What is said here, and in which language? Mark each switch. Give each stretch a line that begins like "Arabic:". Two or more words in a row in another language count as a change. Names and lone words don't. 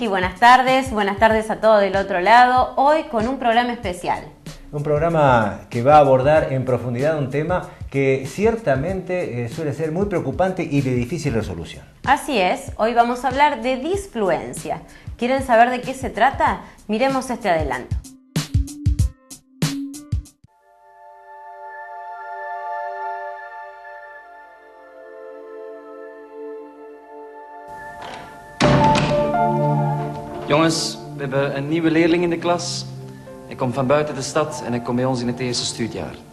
Spanish: Buenas tardes a todos del otro lado. Hoy con un programa especial. Un programa que va a abordar en profundidad un tema que ciertamente suele ser muy preocupante y de difícil resolución. Así es, hoy vamos a hablar de disfluencia. ¿Quieren saber de qué se trata? Miremos este adelanto.
Dutch: Jongens, we hebben een nieuwe leerling in de klas. Hij komt van buiten de stad en hij komt bij ons in het eerste studiejaar.